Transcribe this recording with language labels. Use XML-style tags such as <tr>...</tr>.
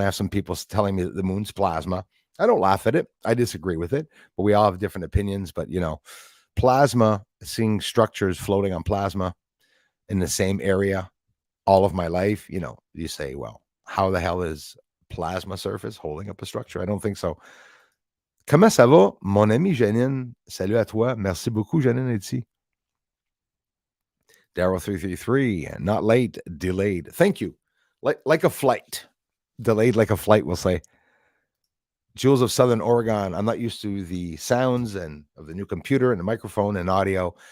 <en>I have some people telling me that the moon's plasma. I don't laugh at it. I disagree with it, but we all have different opinions. But, plasma, seeing structures floating on plasma in the same area all of my life, you say, well, how the hell is plasma surface holding up a structure? I don't think so.</en> <fr>Comment ça va, mon ami Janine? Salut à toi. Merci beaucoup, Janine Edsi.</fr> <en>Darrow333, not late, delayed. Thank you. Like a flight. Delayed like a flight, we'll say. Jules of Southern Oregon. I'm not used to the sounds and of the new computer and the microphone and audio.</en>